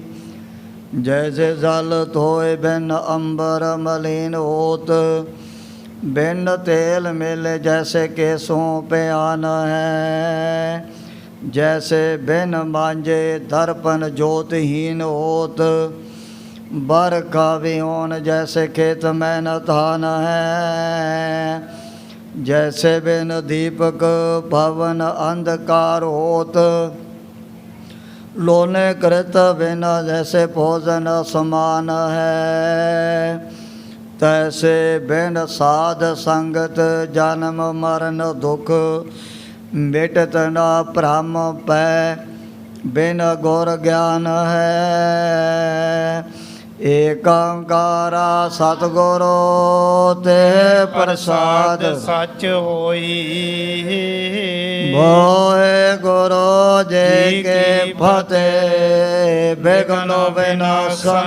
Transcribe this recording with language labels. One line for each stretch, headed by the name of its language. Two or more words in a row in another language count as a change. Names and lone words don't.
Braj: ਜੈਸੇ ਜਲ ਧੋਏ ਬਿਨ ਅੰਬਰ ਮਲੀਨ ਹੋਤ, ਬਿਨ ਤੇਲ ਮਿਲੇ ਜੈਸੇ ਕੇਸੋਂ ਪਿਆਨ ਹੈ। ਜੈਸੇ ਬਿਨ ਮਾਂਜੇ ਦਰਪਨ ਜੋਤਹੀਨ ਹੋਤ, बरखा विहोन जैसे खेत में न धान है। जैसे बिन दीपक भवन अंधकार होत, लोने कृत बिना जैसे भोजन समान है। तैसे बिन साध संगत जन्म मरण दुख, मिटत न भ्रम पै बिन गुर ज्ञान है।
Punjabi: ਏਕੰਕਾਰਾ ਸਤਿਗੁਰੂ ਤੇ ਪ੍ਰਸਾਦ ਸੱਚ ਹੋਈ। ਵਾਹਿਗੁਰੂ ਜੀ ਕੀ ਫਤਿਹ। ਬਿਘਨ ਵਿਨਾਸ਼ਨ